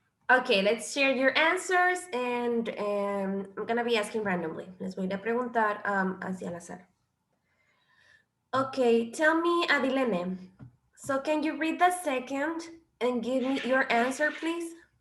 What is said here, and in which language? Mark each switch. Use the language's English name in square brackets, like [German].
[English] Okay, let's share your answers and I'm gonna be asking randomly. [Spanish] Les voy a preguntar hacia al azar. [English] Okay, tell me, Adilene. So can you read the second and give me your answer, please?